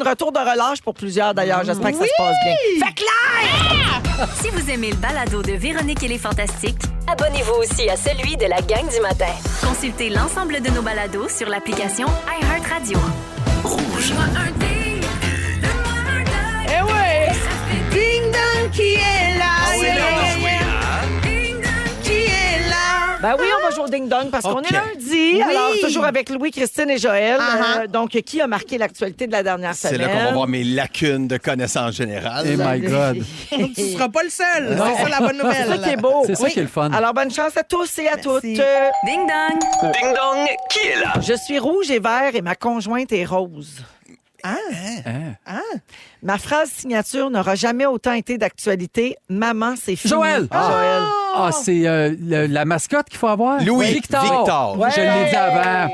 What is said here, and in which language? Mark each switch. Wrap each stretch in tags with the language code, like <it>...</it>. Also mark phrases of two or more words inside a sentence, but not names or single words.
<fr>Retour de relâche pour plusieurs, d'ailleurs. J'espère que ça se passe bien. Fait que là! Si vous aimez le balado de Véronique et les Fantastiques, Abonnez-vous aussi à celui de la gang du matin. consultez l'ensemble de nos balados sur l'application iHeartRadio. Rouge. Eh ouais! Ding dong qui est là, C'est l'heure de jouer à... qui est là. Ben oui, on va jouer au Ding Dong parce qu'on OK. est lundi. Alors, toujours avec Louis, Christine et Joël. Uh-huh. Donc, qui a marqué l'actualité de la dernière C'est semaine? là qu'on va voir mes lacunes de connaissances générales.</fr> <en>Eh my God.</en> <fr>Tu seras pas le seul. C'est ça la bonne nouvelle. C'est ça qui est beau. C'est ça qui est le fun. Alors, bonne chance à tous et à toutes. Ding dong! Ding dong, qui est là? Je suis rouge et vert et ma conjointe est rose. Hein? Ma phrase signature n'aura jamais autant été d'actualité. Maman, c'est fini. Joël! Joël. Ah, c'est la mascotte qu'il faut avoir? Louis. Victor. Victor. Ouais. Je l'ai dit avant.</fr>